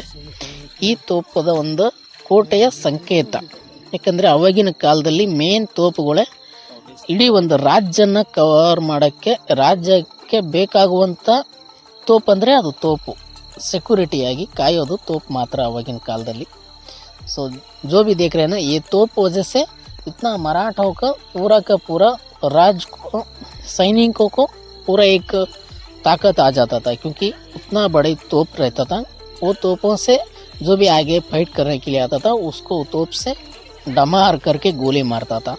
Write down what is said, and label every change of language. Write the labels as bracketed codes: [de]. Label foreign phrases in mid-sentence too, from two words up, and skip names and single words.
[kn] ಈ ತೋಪದ ಒಂದು ಕೋಟೆಯ ಸಂಕೇತ. ಯಾಕಂದರೆ ಆವಾಗಿನ ಕಾಲದಲ್ಲಿ ಮೇನ್ ತೋಪುಗಳೇ ಇಡೀ ಒಂದು ರಾಜ್ಯನ ಕವರ್ ಮಾಡೋಕ್ಕೆ, ರಾಜ್ಯಕ್ಕೆ ಬೇಕಾಗುವಂಥ ತೋಪು ಅಂದರೆ ಅದು ತೋಪು, ಸೆಕ್ಯೂರಿಟಿಯಾಗಿ ಕಾಯೋದು ತೋಪು ಮಾತ್ರ ಆವಾಗಿನ ಕಾಲದಲ್ಲಿ. [hi] सो जो भी देख रहे हैं ना, ये तोप वजह से इतना मराठों का पूरा राज को, सैनिकों को पूरा एक ताकत आ जाता था, क्योंकि उतना बड़े तोप रहता था. वो तोपों से जो भी आगे फाइट करने के लिए आता था उसको तोप से डमार करके गोली मारता था.